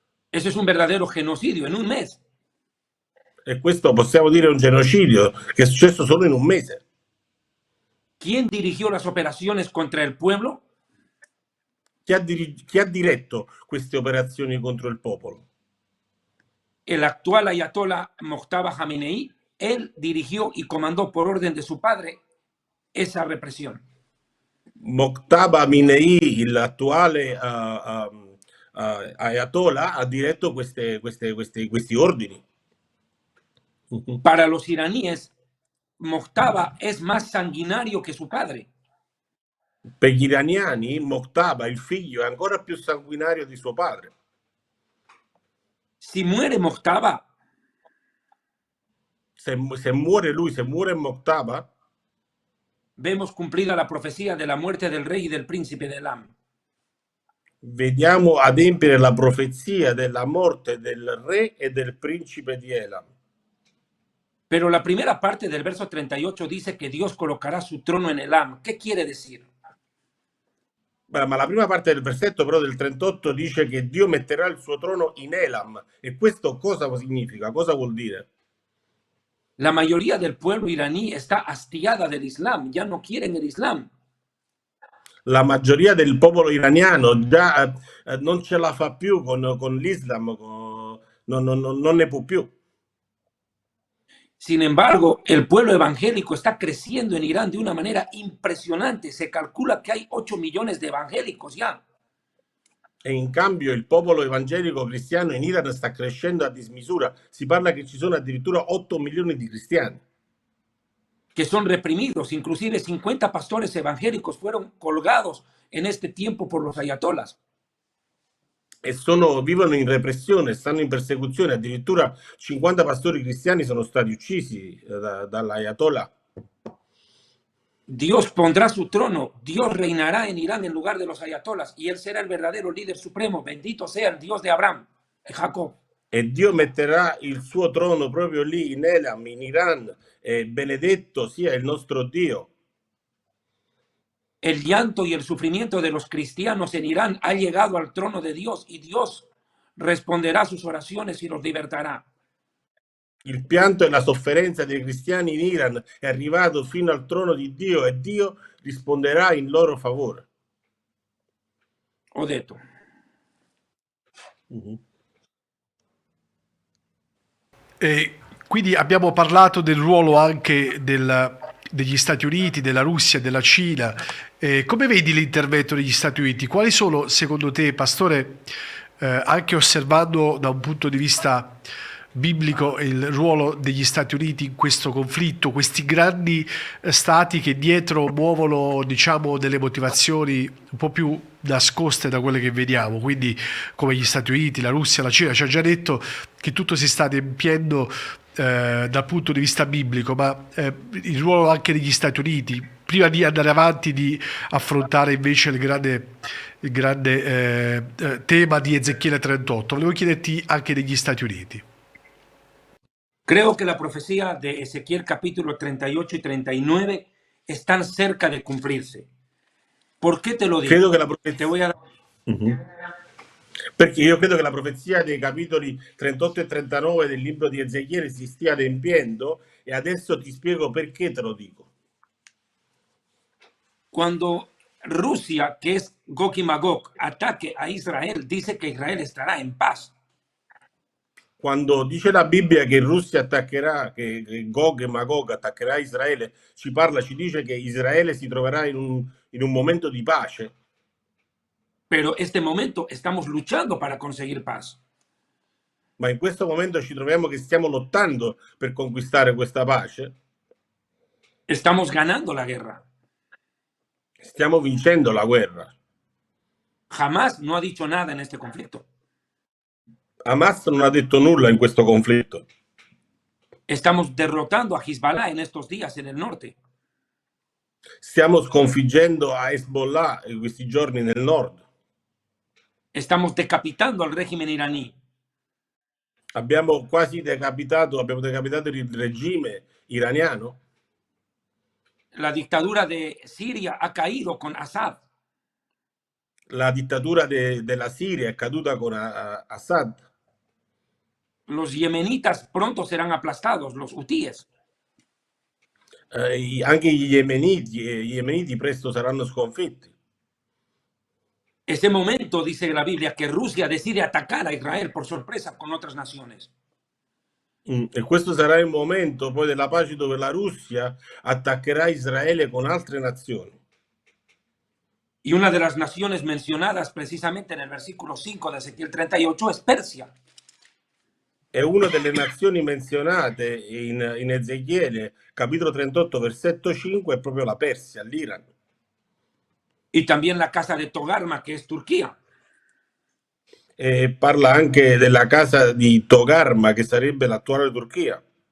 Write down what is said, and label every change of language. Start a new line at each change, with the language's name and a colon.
Spanish: Eso es un verdadero genocidio en un mes.
Italian: E questo possiamo dire un genocidio che è successo solo in un mese.
Spanish: ¿Quién dirigió las operaciones contra el pueblo?
Italian: Chi ha diretto queste operazioni contro il popolo?
Spanish: El actual ayatollah Mojtaba Khamenei. Él dirigió y comandó por orden de su padre esa represión.
Italian: Mojtaba Khamenei, l'attuale Ayatollah ha diretto questi ordini.
Spanish: Para los iraníes, Mojtaba es más sanguinario que su padre.
Italian: Per gli iraniani, Mojtaba, il figlio, è ancora più sanguinario di suo padre.
Spanish: Si muere Mojtaba,
Italian: Se muore lui, se muore Mojtaba,
Spanish: vemos cumplida la profecía de la muerte del rey y del príncipe de Elam.
Italian: vediamo adempiere la profezia della morte del re e del principe di Elam.
Spanish: Pero la primera parte del verso 38 dice que Dios colocará su trono en Elam. ¿Qué quiere decir?
Italian: Beh, ma la prima parte del versetto però del 38 dice che Dio metterà il suo trono in Elam. E questo cosa significa? Cosa vuol dire?
Spanish: La mayoría del pueblo iraní está hastiada del Islam, ya no quieren el Islam.
Italian: La maggioria del popolo iraniano già non ce la fa più con l'Islam, non ne può più.
Spanish: Sin embargo, el pueblo evangélico está creciendo en Irán de una manera impresionante. Se calcula que hay 8 millones de evangélicos ya.
Italian: E in cambio il popolo evangelico cristiano in Iran sta crescendo a dismisura. Si parla che ci sono addirittura 8 milioni di cristiani.
Spanish: Que son reprimidos. Inclusive 50 pastores evangélicos fueron colgados en este tiempo por los ayatolás.
Italian: E vivono in repressione, stanno in persecuzione. Addirittura 50 pastori cristiani sono stati uccisi dall'Ayatollah.
Spanish: Dios pondrá su trono, Dios reinará en Irán en lugar de los ayatolás y él será el verdadero líder supremo. Bendito sea el Dios de Abraham y Jacob.
Italian: E Dio metterà il suo trono proprio lì in Elam, in Iran, e benedetto sia il nostro Dio.
Spanish: El llanto y el sufrimiento de los cristianos en Irán ha llegado al trono de Dios y Dios responderá sus oraciones y los libertará.
Italian: Il pianto e la sofferenza dei cristiani in Iran è arrivato fino al trono di Dio e Dio risponderà in loro favore. Ho detto. E quindi abbiamo parlato del ruolo anche degli Stati Uniti, della Russia, della Cina. Come vedi l'intervento degli Stati Uniti? Quali sono, secondo te, Pastore, anche osservando da un punto di vista biblico il ruolo degli Stati Uniti in questo conflitto, questi grandi stati che dietro muovono, diciamo, delle motivazioni un po' più nascoste da quelle che vediamo, quindi come gli Stati Uniti, la Russia, la Cina? Ci ha già detto che tutto si sta adempiendo dal punto di vista biblico, ma il ruolo anche degli Stati Uniti, prima di andare avanti, di affrontare invece il grande tema di Ezechiele 38, volevo chiederti anche degli Stati Uniti.
Spanish: Creo que la profecía de Ezequiel capítulo 38 y 39 están cerca de cumplirse. ¿Por qué te lo digo?
Italian: Credo che la profezia...
Spanish: Te voy a dar...
Italian: Perché io credo che la profezia dei capitoli 38 e 39 del libro di Ezechiele si stia adempiendo e adesso ti spiego perché te lo dico.
Spanish: Cuando Rusia, que es Gog y Magog, ataque a Israel, dice que Israel estará en paz.
Italian: Quando dice la Bibbia che Russia attaccherà, che Gog e Magog attaccherà Israele, ci dice che Israele si troverà in un momento di pace.
Spanish: Pero este momento estamos luchando para conseguir paz.
Italian: Ma in questo momento ci troviamo che stiamo lottando per conquistare questa pace.
Spanish: Estamos ganando la guerra.
Italian: Stiamo vincendo la guerra.
Spanish: Jamás no ha dicho nada en este conflicto.
Italian: Hamas non ha detto nulla in questo conflitto.
Spanish: Estamos derrotando a Hezbollah en estos días en el norte.
Italian: Stiamo sconfiggendo a Hezbollah in questi giorni nel nord.
Spanish: Estamos decapitando al régimen iraní.
Italian: Abbiamo decapitato il regime iraniano.
Spanish: La dictadura de Siria ha caído con Assad.
Italian: La dittatura della Siria è caduta con Assad.
Spanish: Los yemenitas pronto serán aplastados, los hutíes.
Italian: Anche gli yemeniti presto saranno sconfitti.
Spanish: Ese momento, dice la Biblia, que Rusia decide atacar a Israel por sorpresa con otras naciones.
Italian: E questo sarà il momento poi della pace dove la Russia attaccherà Israele con altre nazioni.
Spanish: Y una de las naciones mencionadas precisamente en el versículo 5 de Ezequiel 38 es Persia.
Italian: E una delle nazioni menzionate in Ezechiele, capitolo 38, versetto 5, è proprio la Persia, l'Iran.
Spanish: Y también la casa de Togarma, que es Turquía.
Italian: E parla anche della casa di Togarma, che sarebbe l'attuale Turchia.